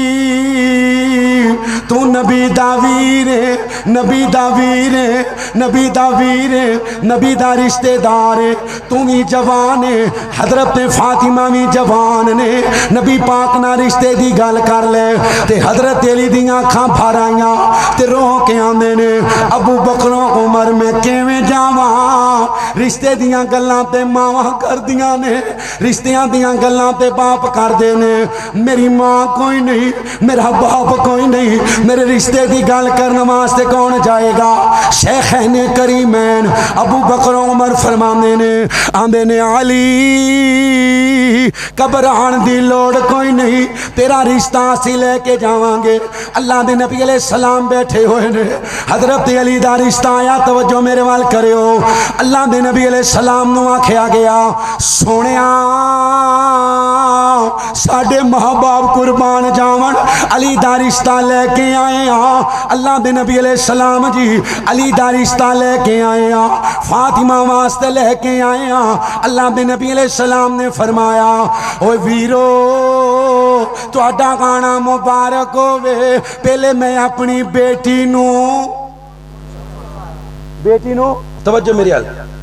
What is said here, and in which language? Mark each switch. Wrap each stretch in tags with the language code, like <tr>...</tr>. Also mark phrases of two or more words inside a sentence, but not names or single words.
<pa>تو نبی دا ویر ہے نبی دا ویر ہے نبی دا ویر ہے نبی دا رشتے دار ہے تو بھی جوان ہے حضرت فاطمہ بھی جوان نے نبی پاک نہ رشتے دی گل کر لے تے حضرت علی دی آنکھاں بھر آئیاں تے رو کے آندے نے ابو بکر و عمر میں کیویں جاواں رشتے دیاں گلاں تے ماواں کر دیاں نے رشتیاں دیاں گلاں تے باپ کر دے نے میری ماں کوئی نہیں میرا باپ کوئی نہیں میرے رشتے دی گل کرنے واسطے کون جائے گا شیخین کریمین ابو بکر و عمر فرمانے نے آندے نے علی گھبران دی لوڑ کوئی نہیں تیرا رشتہ اسی لے کے جاواں گے اللہ دے نبی علیہ السلام بیٹھے ہوئے نے حضرت علی دا رشتہ آیا توجہ میرے وال کریو اللہ دے نبی علیہ السلام نو آکھیا گیا سونیا ساڈے ماں باپ قربان جاون علی دا رشتہ لے کے آئے ہاں اللہ دے نبی علیہ السلام جی علی دا رشتہ لے کے آئے ہاں فاطمہ واسطے لے کے آئے ہاں اللہ دے نبی علیہ السلام نے فرمایا اوے ویرو تہاڈا گانا مبارک ہوے پہلے میں اپنی بیٹی نو توجہ میری حال</pa>